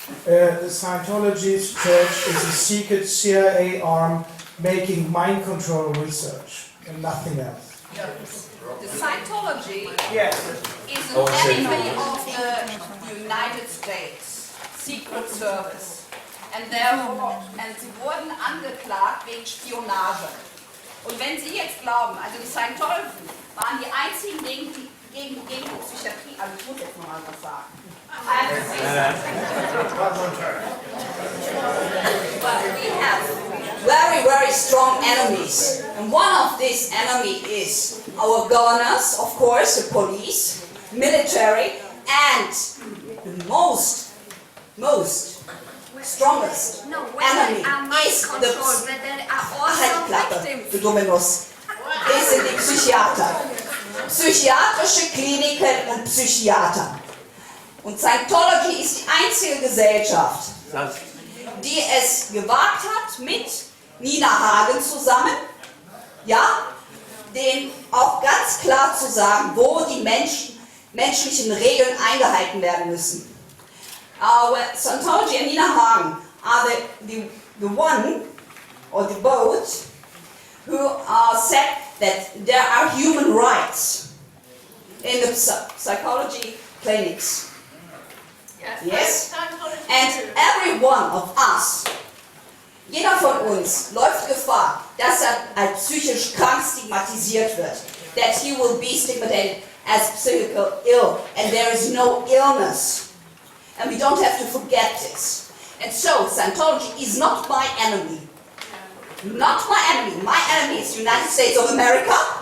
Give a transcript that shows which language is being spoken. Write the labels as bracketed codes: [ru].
[en] The Scientology Church is a secret CIA arm making mind control research and nothing else. The Scientology is Oh, an I see. enemy of the United States Secret Service. [de] And sie wurden angeklagt wegen Spionage. Und wenn Sie jetzt glauben, also die Scientologen waren die einzigen gegen die Psychiatrie, also ich muss jetzt noch mal was sagen. [en] But we have very, very strong enemies. And one of these enemies is our governors, of course, the police, military, and the most strongest enemy is the [de] du dumme Nuss. Das sind die Psychiater. Psychiatrische Kliniken und Psychiater. Und Scientology ist die einzige Gesellschaft, die es gewagt hat, mit Nina Hagen zusammen, ja, denen auch ganz klar zu sagen, wo die menschlichen Regeln eingehalten werden müssen. [en] Scientology and Nina Hagen are the one, or the both, who said that there are human rights in the psychology clinics. Yes? And every one of us, [de] jeder von uns, läuft Gefahr, dass als psychisch krank stigmatisiert wird. [en] That he will be stigmatized as psychical ill, and there is no illness. And we don't have to forget this. And so, Scientology is not my enemy. Not my enemy. My enemy is the United States of America.